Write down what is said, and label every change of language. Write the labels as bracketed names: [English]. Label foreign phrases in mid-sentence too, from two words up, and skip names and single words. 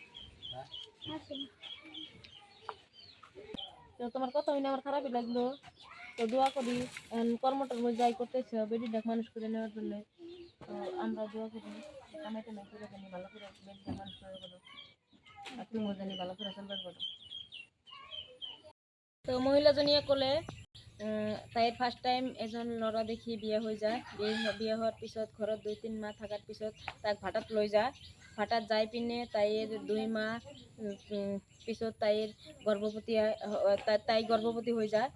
[Bangla] তো তোমার কথা হইলে আমার খারাপই লাগলো। তো দোয়া করি, কর্মটার মধ্যে যাই করতেছে বেডি দেখ মানুষ করে নেওয়ার জন্য। তো আমরা দোয়া করি কামাইতে না করে জানি ভালো করে বেডি মানুষ করে বলো, আর তুমিও জানি ভালো করে চলবার বলো। [Assamese] তো মহিলাজনীয়ে ক'লে তাইৰ [English] first time [Assamese] এজন ল'ৰা দেখি বিয়া হৈ যায়। বিয়া হোৱাৰ পিছত ঘৰত 2-3 মাহ থকাৰ পিছত তাক ভাটাত লৈ যায়। ভাটাত যাই পিনে তাইৰ 2 মাহ পিছত তাইৰ তাই গৰ্ভৱতী হৈ যায়।